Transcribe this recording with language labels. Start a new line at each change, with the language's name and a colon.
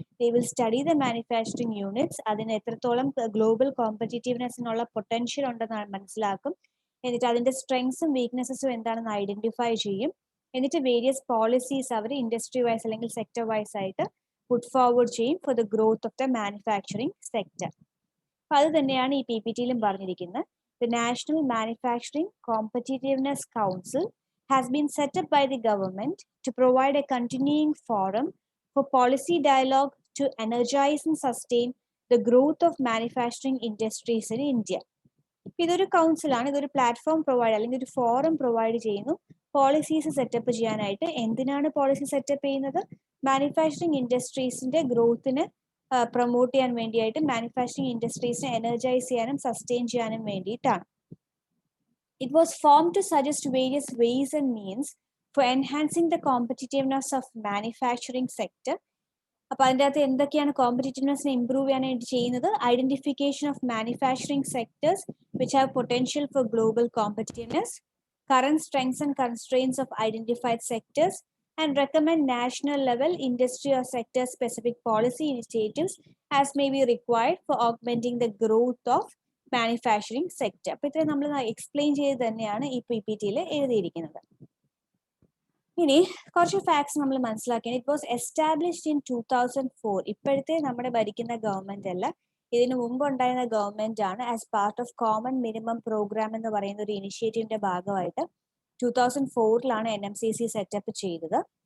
English: they will study the manufacturing units,
Malayalam: അതിന് എത്രത്തോളം global കോമ്പറ്റീറ്റീവ്നെസ്സിനുള്ള potential ഉണ്ടെന്ന് മനസ്സിലാക്കും. എന്നിട്ട് അതിന്റെ സ്ട്രെങ്സും വീക്ക്നെസ്സും എന്താണെന്ന് ഐഡന്റിഫൈ ചെയ്യും. എന്നിട്ട് വേരിയസ് പോളിസീസ് അവർ ഇൻഡസ്ട്രി വൈസ് അല്ലെങ്കിൽ സെക്ടർ വൈസ് ആയിട്ട് പുട്ട് ഫോർവേഡ് ചെയ്യും
English: For the growth of the manufacturing sector.
Malayalam: അപ്പൊ അത് തന്നെയാണ് ഈ PPT-യിലും പറഞ്ഞിരിക്കുന്നത്.
English: The National Manufacturing Competitiveness Council has been set up by the government to provide a continuing forum for policy dialogue to energize and sustain the growth of manufacturing industries in India.
Malayalam: ഇതൊരു കൗൺസിലാണ്, ഇതൊരു platform provide അല്ലെങ്കിൽ ഒരു forum provide ചെയ്യുന്നു policies setup ചെയ്യാനായിട്ട്. എന്തിനാണ് policy setup ചെയ്യുന്നത്? Manufacturing ഇൻഡസ്ട്രീസിന്റെ ഗ്രോത്തിന് promote ചെയ്യാൻ വേണ്ടിയിട്ട്, മാനുഫാക്ചറിങ് ഇൻഡസ്ട്രീസിനെ എനർജൈസ് ചെയ്യാനും സസ്റ്റെയിൻ ചെയ്യാനും വേണ്ടിയിട്ടാണ്.
English: It was formed to suggest various ways and means for enhancing the competitiveness of manufacturing sector.
Malayalam: അപ്പൊ അതിൻ്റെ അകത്ത് എന്തൊക്കെയാണ് കോമ്പറ്റീറ്റീവ്നെസ്സിനെ ഇംപ്രൂവ് ചെയ്യാനായിട്ട് ചെയ്യുന്നത്?
English: Identification of manufacturing sectors which have potential for global competitiveness, current strengths and constraints of identified sectors, and recommend national level industry or sector specific policy initiatives as may be required for augmenting the growth of manufacturing sector.
Malayalam: അപ്പോൾ ഇത്രയും നമ്മൾ explain ചെയ്ത് തന്നെയാണ് ഈ PPT-യിൽ എഴുതിയിരിക്കുന്നത്. ഇനി കുറച്ച് facts നമ്മൾ മനസ്സിലാക്കിയാണ്.
English: It was established in 2004.
Malayalam: ഇപ്പോഴത്തെ നമ്മുടെ ഭരിക്കുന്ന ഗവൺമെന്റ് അല്ല, ഇതിനു മുമ്പ് ഉണ്ടായിരുന്ന ഗവൺമെന്റ് ആണ്. As part of common minimum programme എന്ന് പറയുന്ന ഒരു ഇനിഷ്യേറ്റീവിന്റെ ഭാഗമായിട്ട് 2004-ലാണ് NMCC സെറ്റപ്പ് ചെയ്തത്.